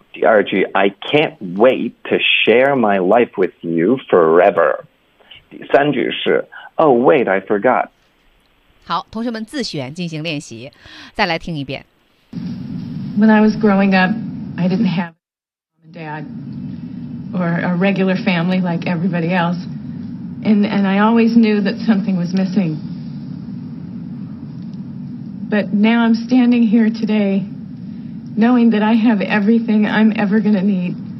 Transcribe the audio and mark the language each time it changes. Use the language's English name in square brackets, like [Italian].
[Chinese] 第二句 [English] I can't wait to share my life with you forever. [Chinese] 第三句是 [English] Oh, wait, I forgot. [Chinese] 好，同学们自选进行练习，再来听一遍。 [English] When I was growing up, I didn't have a mom and dad or a regular family like everybody else. And I always knew that something was missing. But now I'm standing here today, knowing that I have everything I'm ever going to need.